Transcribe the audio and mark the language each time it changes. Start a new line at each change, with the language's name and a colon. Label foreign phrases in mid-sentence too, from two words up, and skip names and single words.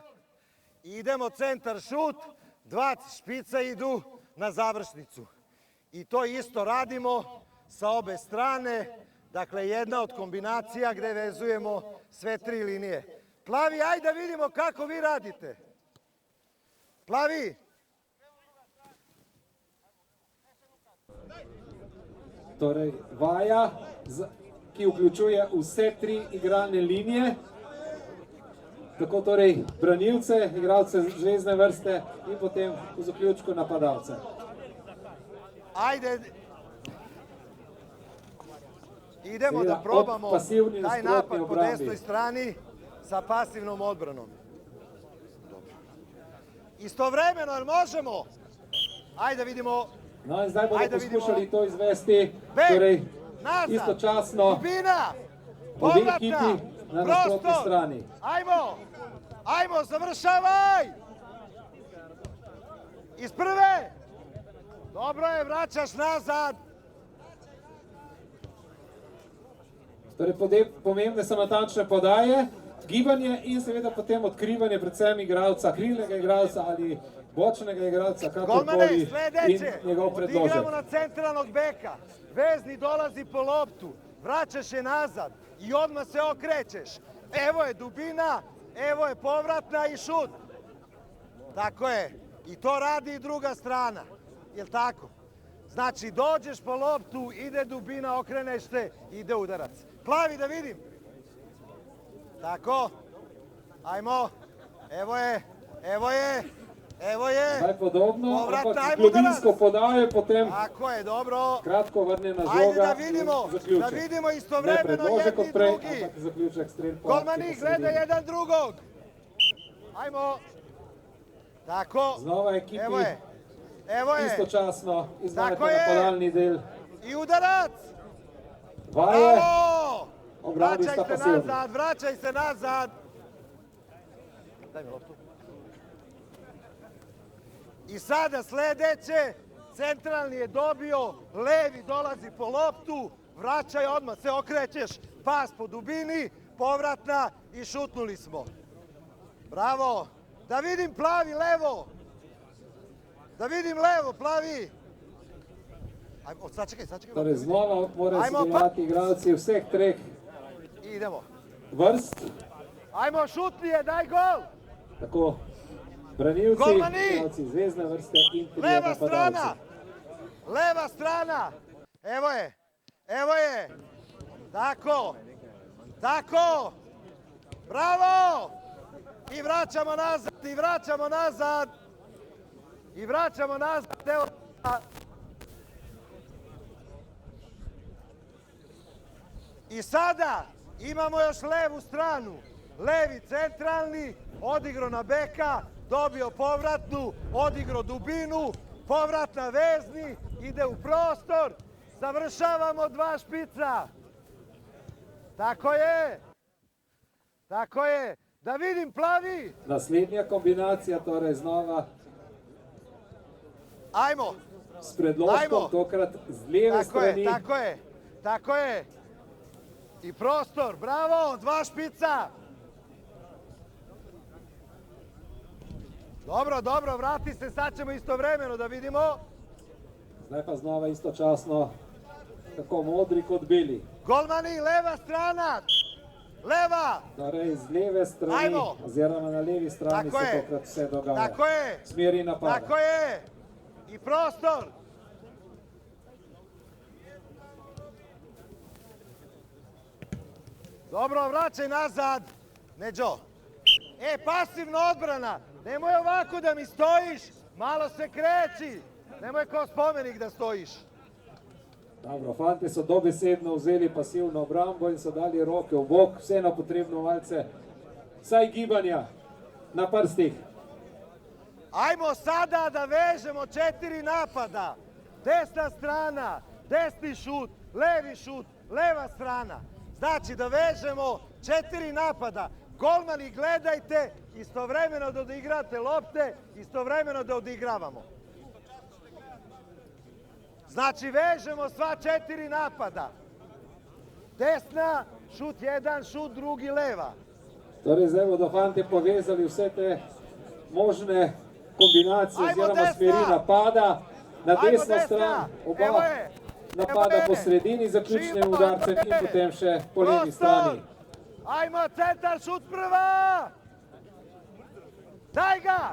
Serbian: Idemo centar šut, dva špica idu na završnicu. I to isto radimo sa obe strane. Dakle, jedna od kombinacija gde vezujemo sve tri linije. Plavi, ajde da vidimo kako vi radite. Plavi.
Slovenian: Torej, vaja, ki vključuje vse tri igralne linije. Tako torej branilce, igralce zvezdne vrste in potem v zaključku napadalce.
Serbian: Ajde. Idemo da probamo taj napad po desnoj strani sa pasivnom odbranom. Istovremeno, jer možemo? Ajde da vidimo.
Slovenian: No in zdaj bomo poskušali to izvesti, torej istočasno
Serbian: dubina,
Slovenian: obe ekipi na nasprotni strani.
Serbian: Ajmo, ajmo, završavaj! Iz prve! Dobro je, vraćaš nazad.
Slovenian: Torej, pomembne so natančne podaje, gibanje in seveda potem odkrivanje predvsem igralca, krilnega igralca ali bočnega igralca, kakorkoli in njegov predložek.
Serbian: Odigramo na centralnog beka, vezni dolazi po loptu, vraćaš je nazad i odmah se okrećeš. Evo je dubina, evo je povratna i šut. Tako je. I to radi i druga strana. Jel tako? Znači, dođeš po loptu, ide dubina, okreneš se, ide udarac. Plavi da vidim. Tako. Ajmo. Evo je. Evo je. Evo je.
Slovenian: Zdaj podobno, ampak globinsko podaje, potem
Serbian: tako je, dobro.
Slovenian: Kratko vrnjena žoga.
Serbian: Ajde da vidimo. Da vidimo istovremeno jedni drugi.
Slovenian: Ampak zaključek strel.
Serbian: Golmani gleda jedan drugog. Ajmo. Tako.
Slovenian: Znova ekipi.
Serbian: Evo je. Evo je.
Slovenian: Istočasno izvajate napadalni del.
Serbian: I udarac.
Slovenian: Vaje. Bravo. Obrani sta pasivni.
Serbian: Vraćaj se nazad. Daj mi loptu. I sada sledeće. Centralni je dobio, levi dolazi po loptu, vraćaj, odmah se okrećeš, pas po dubini, povratna i šutnuli smo. Bravo. Da vidim plavi levo. Da vidim levo, plavi. Ajmo, sačekaj.
Slovenian: Torej, znova morajo sudjelovati igralci vseh treh vrst.
Serbian: Ajmo, šutnije, daj gol.
Slovenian: Tako, branilci, igralci zvezdne vrste in trije napadalci.
Serbian: Leva strana. Evo je. Evo je. Tako. Tako. Bravo. I vraćamo nazad, i vraćamo nazad. I vraćamo nazad. Evo. I sada imamo još levu stranu. Levi centralni, odigrao na beka, dobio povratnu, odigrao dubinu, povratna vezni, ide u prostor, završavamo 2 špica. Tako je. Tako je. Da vidim plavi.
Slovenian: Naslednja kombinacija, torej znova
Serbian: Ajmo.
Slovenian: s predložkom, tokrat z leve strani.
Serbian: Tako je, tako je. I prostor, bravo, 2 špica. Dobro, dobro, vrati se, sad ćemo istovremeno da vidimo.
Slovenian: Zdaj pa znova istočasno, tako modri kot beli.
Serbian: Golmani, leva strana, leva.
Slovenian: Torej z leve strani, oziroma na levi strani se tokrat vse dogaja. Tako je. Smeri napada.
Serbian: Tako je. I prostor. Dobro, vraćaj nazad. Neđo. Pasivna odbrana. Nemoj ovako da mi stojiš. Malo se kreći. Nemoj kao spomenik da stojiš.
Slovenian: Dobro, fanti so dobesedno vzeli pasivno obrambo in so dali roke v bok. Vseeno potrebno malce vsaj gibanja na prstih.
Serbian: Ajmo sada da vežemo 4 napada. Desna strana, desni šut, levi šut, leva strana. Znači da vežemo 4 napada. Golmani, gledajte, istovremeno da odigrate lopte, istovremeno da odigravamo. Znači vežemo sva 4 napada. Desna, šut 1, šut 2, leva.
Slovenian: Torej zdaj bodo fanti povezali vse te možne kombinacije oziroma smeri napada. Na desno stran oba napada po sredini, zaključnim udarcem in potem še po levi strani.
Serbian: Ajmo, centar, šut prva! Daj ga!